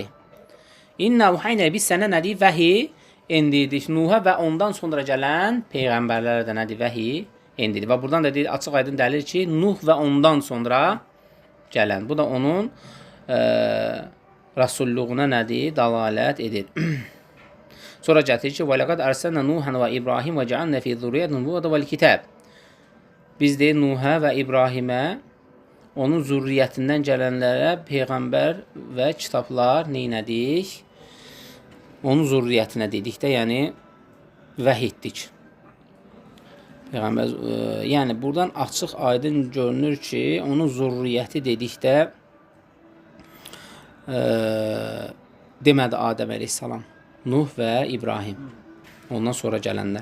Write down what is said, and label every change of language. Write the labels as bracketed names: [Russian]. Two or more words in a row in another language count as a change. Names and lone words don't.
[Arabic] إنا أوحينا [Azerbaijani] biz sənə nədir? Vəhi endirdik Nuh'a və ondan sonra gələn peyğəmbərlərə də nədir? Vəhi endirdi. Və buradan da deyir, açıq aydın dəlil ki, Nuh və ondan sonra gələn. Bu da onun rasulluğuna nədir? Dalalət edir. Sonra gətirir ki, [Arabic] وَلَقَدْ أَرْسَلْنَا نُوحًا وَإِبْرَاهِيمَ وَجَعَلْنَا فِي ذُرِّيَّتِهِمُ النُّبُوَّةَ وَالْكِتَابَ. [Azerbaijani] Biz deyir Nuhə və İbrahimə, onun zürriyyətindən gələnlərə peyğəmbər və kitablar neynədik? Onun zürriyyətinə dedik də, yəni vəhy etdik. Peyğəmbər, yəni buradan açıq aydın görünür ki, onun zürriyyəti dedikdə demədi Adəm əleyhissalam, Nuh və İbrahim, ondan sonra gələnlər.